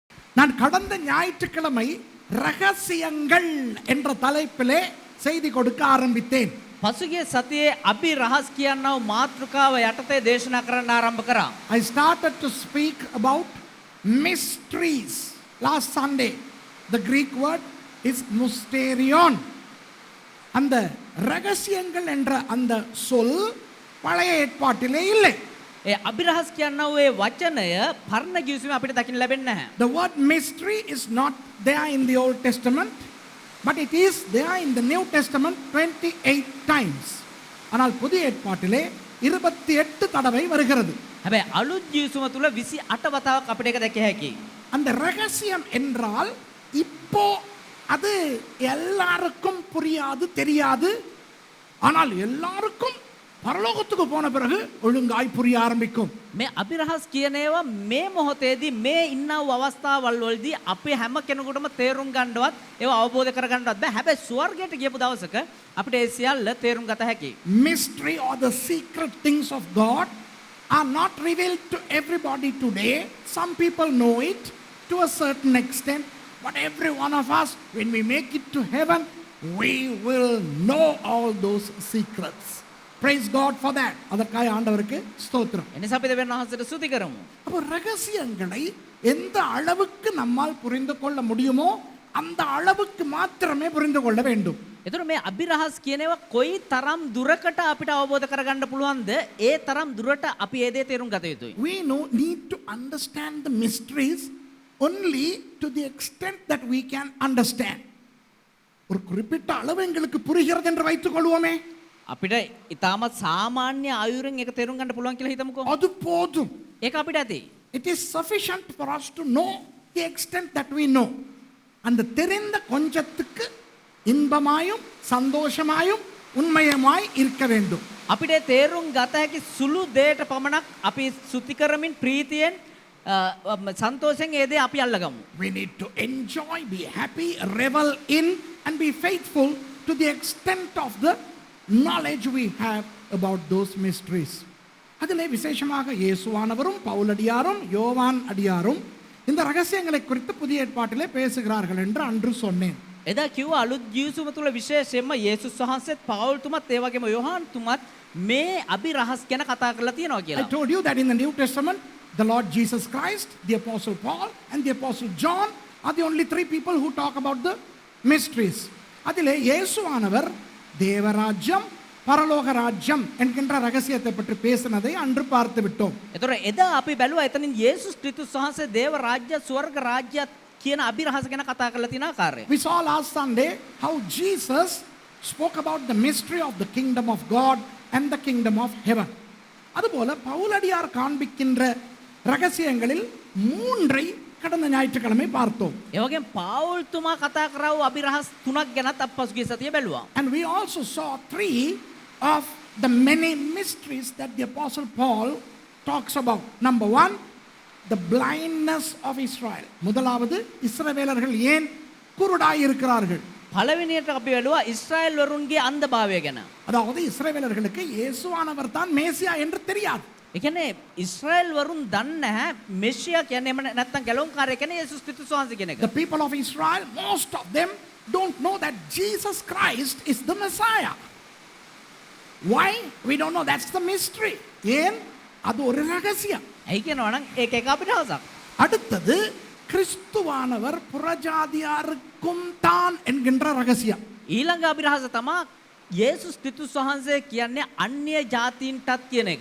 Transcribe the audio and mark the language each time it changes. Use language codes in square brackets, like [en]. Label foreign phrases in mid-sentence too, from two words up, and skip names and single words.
[ta] நான் கடந்த ஞாயிற்றுக்கிழமை ரகசியங்கள் என்ற தலைப்பிலே செய்தி கொடுக்க ஆரம்பித்தேன். [si] පසුගිය සතියේ අපි රහස් කියනව මාතෘකාව යටතේ දේශනා කරන්න ආරම්භ කරා. [en] I started to speak about mysteries last Sunday. The Greek word is mysterion. [ta] அந்த ரகசியங்கள் என்ற அந்த சொல் பழைய ஏற்பாட்டிலே இல்லை. [si] ඒ අභිරහස් කියනව ඒ වචනය පරණ ගිවිසුමේ අපිට දකින්න ලැබෙන්නේ නැහැ. [en] The word mystery is not there in the Old Testament, but it is there in the New Testament 28 times. [ta] ஆனால் புதிய ஏற்பாட்டிலே 28 தடவை வருகிறது. [si] හැබැයි අලුත් ගිවිසුම තුල 28 වතාවක් අපිට ඒක දැකිය හැකියි. [ta] அந்த ரகசியம் என்றால் இப்போ அது எல்லாருக்கும் புரியாது, தெரியாது. ஆனால் எல்லாருக்கும் பரலோகத்துக்கு போன பிறகு ஒழுங்காய் புரிய ஆரம்பிக்கும். [si] මේ අභිරහස් කියන ඒවා මේ මොහොතේදී මේ ඉන්න වූ අවස්ථාවල් වලදී අපේ හැම කෙනෙකුටම තේරුම් ගන්නවත් ඒවා අවබෝධ කර ගන්නවත් බෑ. හැබැයි ස්වර්ගයට ගියපු දවසක අපිට ඒ සියල්ල තේරුම් ගත හැකියි. [en] Mystery or the secret things of God are not revealed to everybody today. Some people know it to a certain extent, but every one of us, when we make it to heaven, we will know all those secrets. Praise God for that. [ta] அதற்காக ஆண்டவருக்கு ஸ்தோத்திரம். [si] එනිසා අපි දෙවියන් වහන්සේට ස්තුති කරමු. [ta] அப்போ ரகசியங்களை எந்த அளவுக்கு நம்மால் புரிந்து கொள்ள முடியுமோ அந்த அளவுக்கு மாத்திரமே புரிந்து கொள்ள வேண்டும். [si] එතකොට මේ අභිරහස් කියන ඒවා කොයි තරම් දුරකට අපිට අවබෝධ කරගන්න පුළුවන්ද? ඒ තරම් දුරට අපි ඒ දේ තේරුම් ගත යුතුයි. [en] We need to understand the mysteries only to the extent that we can understand. [ta] ஒரு குறிப்பிட்ட அளவு எங்களுக்கு புரிகிறது என்று வைத்துக் கொள்வோமே, [si] අපිට ඊටමත් සාමාන්‍ය ආයුරෙන් ඒක තේරුම් ගන්න පුළුවන් කියලා හිතමුකෝ. [ta] அது போதும். [si] ඒක අපිට ඇති. [en] It is sufficient for us to know the extent that we know. [ta] அந்த தெரிந்த கொஞ்சத்துக்கு இன்பமாயும் சந்தோஷமாயும் உண்மையுமாய் இருக்க வேண்டும். [si] අපිට තේරුම් ගත හැකි සුළු දෙයට පමණක් අපි සුති කරමින් ප්‍රීතියෙන් සන්තෝෂයෙන් ඒ දේ අපි අල්ලගමු. [en] We need to enjoy, be happy, revel in and be faithful to the extent of the knowledge we have about those mysteries. [ta] அதிலே விசேஷமாக இயேசுவானவரும் பவுலடியாரும் யோவான் அடியாரும் இந்த ரகசியங்களை குறித்து புதிய ஏற்பாட்டிலே பேசுகிறார்கள் என்று அன்று சொன்னேன். [si] එදා කිව්වා අලුත් ජීවිසුම තුල විශේෂයෙන්ම යේසුස් වහන්සේත් පවුල් තුමත් ඒ වගේම යෝහාන් තුමත් මේ අභිරහස් ගැන කතා කරලා තියෙනවා [en] I [si] කියලා. [en] told you that in the New Testament, the Lord Jesus Christ, the Apostle Paul and the Apostle John are the only three people who talk about the mysteries. [ta] அதிலே இயேசுவானவர் தேவராஜ்யம் பரலோக ராஜ்யம் என்கின்ற ரகசியத்தை பற்றி பேசினதை அன்று பார்த்து விட்டோம். [si] එතකොට එදා අපි බැලුවා එතනින් යේසුස් ක්‍රිස්තුස් වහන්සේ දේව රාජ්‍ය ස්වර්ග රාජ්‍ය කියන අභිරහස ගැන කතා කරලා තියෙන ආකාරය. [en] We saw last Sunday how Jesus spoke about the mystery of the kingdom of God and the kingdom of heaven. [ta] அதுபோல பவுலடியார் காண்பிக்கின்ற ரகசியங்களில் மூன்றை கடந்த ஞாயிற்றுக்கிழமை பார்த்தோம். [si] ඒ වගේම පාවුල් තුමා කතා කරා වූ අභිරහස් තුනක් ගැනත් අපි පසුගිය සතියේ බැලුවා. [en] And we also saw three of the many mysteries that the Apostle Paul talks about. Number one, the blindness of Israel. [ta] முதலாவது இஸ்ரவேலர்கள் ஏன் குருடாய் இருக்கிறார்கள்? [si] පළවෙනියට අපි බැලුවා ඉස්රායෙල් වරුන්ගේ අන්ධභාවය ගැන. [ta] அதாவது இஸ்ரவேலர்களுக்கு இயேசுவானவர் தான் மேசியா என்று தெரியாது. [si] ඒ කියන්නේ ඉස්රායෙල් වරුන් දන්නේ නැහැ මෙෂියා කියන්නේ එහෙම නැත්නම් ගැලවුම්කාරය කියන්නේ යේසුස් ක්‍රිස්තුස් වහන්සේ කියන එක. [en] The people of Israel, most of them don't know that Jesus Christ is the Messiah. Why? We don't know. That's the mystery. [ta] ஏன்? அது ஒரு ரகசியம். [si] ඇයි කියනවා නම් ඒක එක අභිරහසක්. [ta] அடுத்தது கிறிஸ்துவானவர் புறஜாதியாருக்கும் தான் என்கின்ற ரகசியம். [si] ඊළඟ අභිරහස තමයි යේසුස් ක්‍රිස්තුස් වහන්සේ කියන්නේ අන්‍ය ජාතීන්ටත් කියන එක.